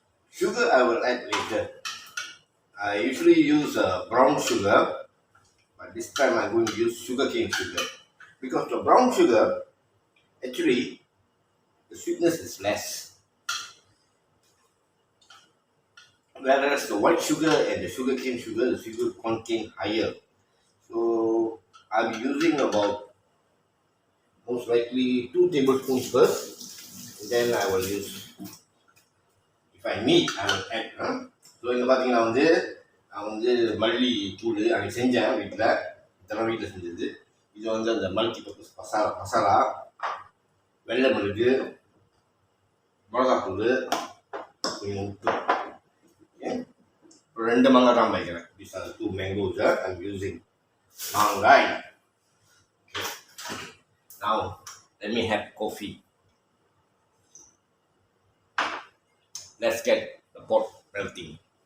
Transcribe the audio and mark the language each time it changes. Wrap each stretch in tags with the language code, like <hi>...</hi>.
<en>Sugar I will add later. I usually use brown sugar, but this time I'm going to use sugarcane sugar, because the brown sugar actually the sweetness is less, whereas the white sugar and the sugarcane sugar, the sugar content higher. So I'll be using about most likely 2 tablespoons first, and then I will use, if I need I will add.</en> <ta>So இங்க பார்த்தீங்கன்னா நான் மல்லி தூள் அன்றைக்கி செஞ்சேன் வீட்டில், இதெல்லாம் வீட்டில் செஞ்சது. இது அந்த மல்டி பர்பஸ் மசாலா, வெள்ளை மிளகு, மிளகாத்தூள், கொஞ்சம் உப்பு. இப்போ 2 மாங்காய் தான் வைக்கிறேன்.</ta> <en>These are the 2 mangoes I'm using. மாங்காய். Okay. Now let me have coffee. Let's get the pot melting.</en>